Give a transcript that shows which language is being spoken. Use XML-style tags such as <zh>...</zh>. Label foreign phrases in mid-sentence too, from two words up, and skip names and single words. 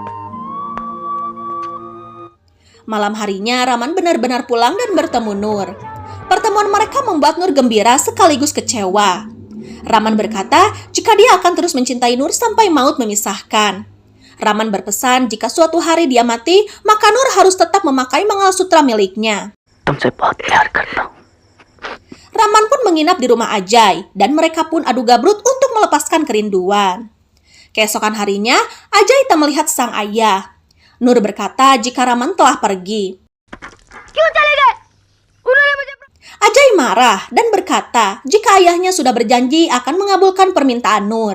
<id>Malam harinya Raman benar-benar pulang dan bertemu Nur. Pertemuan mereka membuat Nur gembira sekaligus kecewa. Raman berkata jika dia akan terus mencintai Nur sampai maut memisahkan. Raman berpesan jika suatu hari dia mati, maka Nur harus tetap memakai mangalsutra miliknya.</id> <hi>तुमसे बहुत प्यार करता हूँ।</hi> <id>Raman pun menginap di rumah Ajay dan mereka pun adu gabrut untuk melepaskan kerinduan. Keesokan harinya, Ajay tak melihat sang ayah. Nur berkata jika Raman telah pergi. Ajay marah dan berkata jika ayahnya sudah berjanji akan mengabulkan permintaan Nur.</id>